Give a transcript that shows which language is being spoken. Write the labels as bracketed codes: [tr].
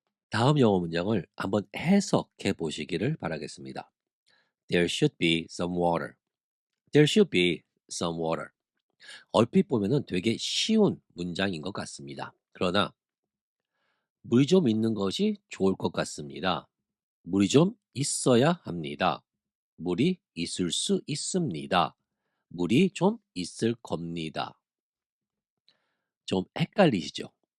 [ko] 다음 영어 문장을 한번 해석해 보시기를 바라겠습니다. [en] There should be some water. There should be some water. [ko] 얼핏 보면은 되게 쉬운 문장인 것 같습니다. 그러나 물이 좀 있는 것이 좋을 것 같습니다. 물이 좀 있어야 합니다. 물이 있을 수 있습니다. 물이 좀 있을 겁니다. 좀 헷갈리시죠?